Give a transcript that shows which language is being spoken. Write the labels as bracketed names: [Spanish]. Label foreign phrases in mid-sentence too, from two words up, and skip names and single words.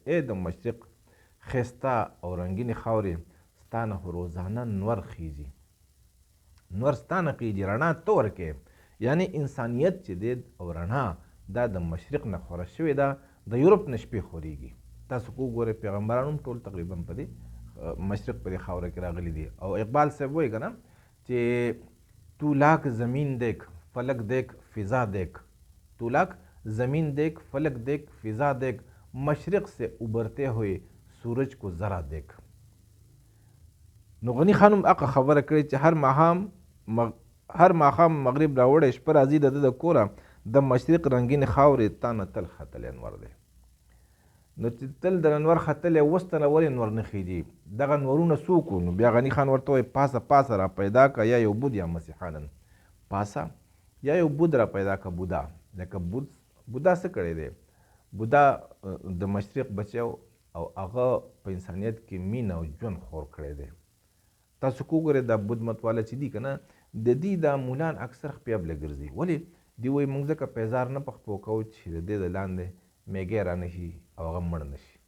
[Pashto] ای د مشرق ښایسته او رنګینې خاورې ستا نه خو روزانه نور خیږي، نور ستا نه خیږي، رڼا ته ورکې. یعنې انسانیت چې دی او رڼا دا د مشرق نه خوره شوې ده، د یورپ نه شپې خورېږي. تاسو که وګورئ پیغمبران هم ټول تقریبا په دې مشرق په دې خاوره کې راغلي دي. او اقبال صاحب وایي که نه چې [Urdu] تو لاک زمین دیکھ فلک دیکھ فضا دیکھ، تو لاک زمین دیکھ فلک دیکھ فضا دیکھ، مشرق سے ابھرتے ہوئے سورج کو ذرا دیکھ. [Pashto] نو غني خان هم هغه خبره کړې چې هر ماښام مغرب راوړی شپه راځي د ده د کوره، د مشرق رنګین خاورې تا نه تل ختلی انور دی. نو چې تل د انور ختلی اوس ته نه ولې انور نه خیږي؟ دغه انورونه څوک وو؟ نو بیا غني خان ورته وایي پاسه پاسه را پیدا که یا یو بود یا مسیحانن. پاسه یا یو بود را پیدا که بودا. لکه بودا څه کړی دی؟ بودا د مشرق بچی او هغه په انسانیت کې مینه او ژوند خور کړی دی. تاسو که وګورئ دا بود مت والا چې دي که نه، د دې دا مولان اکثر خپیابله ګرځي. ولې؟ دوی وایي موږ ځکه پیزار نه پخپو کوو چې د دې د لاندې میږی را نه شي او هغه مړ نه شي.